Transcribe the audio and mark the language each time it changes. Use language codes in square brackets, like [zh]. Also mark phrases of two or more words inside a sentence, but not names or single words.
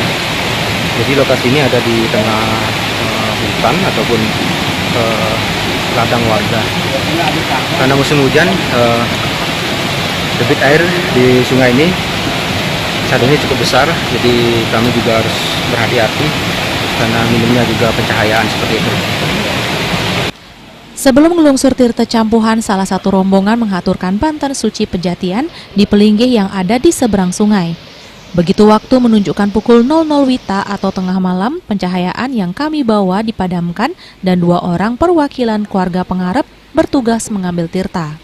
[id] Jadi lokasi ini ada di tengah hutan ataupun ladang warga. Karena musim hujan, debit air di sungai ini saat ini cukup besar, jadi kami juga harus berhati-hati karena minimnya juga pencahayaan seperti itu. Sebelum [ban] ngelungsur tirta campuhan, [id] salah satu rombongan menghaturkan [ban] banten suci pejatian [id] di pelinggih yang ada di seberang sungai. Begitu waktu menunjukkan pukul 00 WITA atau tengah malam, pencahayaan yang kami bawa dipadamkan dan 2 orang perwakilan keluarga pengarep bertugas mengambil tirta.